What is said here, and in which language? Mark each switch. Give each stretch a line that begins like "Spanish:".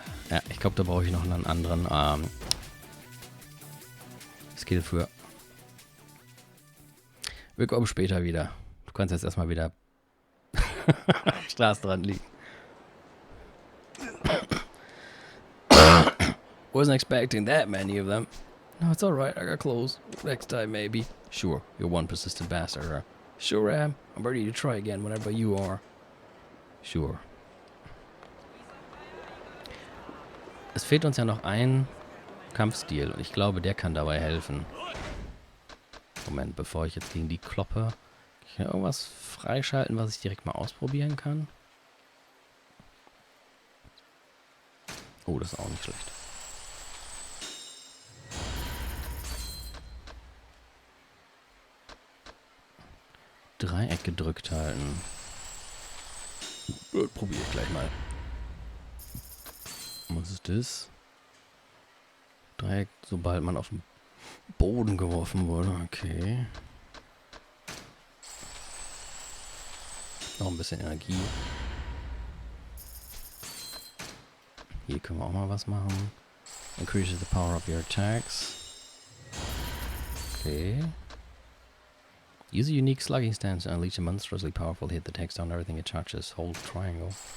German: Ja, ich glaube, da brauche ich noch einen anderen Skill für. Wir kommen später wieder. Du kannst jetzt erstmal wieder Straße dran liegen.
English: Wasn't expecting that many of them. No, it's alright, I got close. Next time, maybe. Sure, you're one persistent bastard, huh? Sure am. I'm ready to try again whenever you are. Sure.
German: Es fehlt uns ja noch ein Kampfstil und ich glaube, der kann dabei helfen. Moment, bevor ich jetzt gegen die kloppe. Kann ich hier irgendwas freischalten, was ich direkt mal ausprobieren kann? Oh, das ist auch nicht schlecht. Dreieck gedrückt halten. Probiere ich gleich mal. Was ist das? Dreieck, sobald man auf den Boden geworfen wurde. Okay. Noch ein bisschen Energie. Hier können wir auch mal was machen.
English: Increases the power of your attacks. Okay. Use a unique slugging stance to unleash a monstrously powerful hit that takes down everything it touches. Hold triangle.